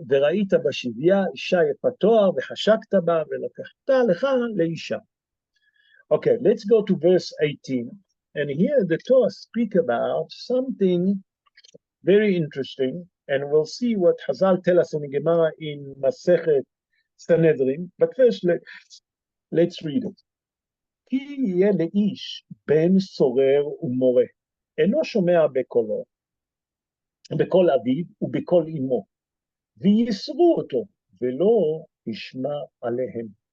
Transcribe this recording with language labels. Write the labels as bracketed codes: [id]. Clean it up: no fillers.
[he] וראית בשביה אישה יפת תואר וחשקת בה ולקחת לך לאישה. [en] Okay, let's go to verse 18. And here the Torah speak about something very interesting, and we'll see what Hazal tell us in the Gemara in Masechet Sanhedrin. But first, let's read it. [he] כי יהיה לאיש בן סורר ומורה, אינו שומע בקולו, בקול אביו ובקול אמו, ויסרו אותו, ולא ישמע עליהם.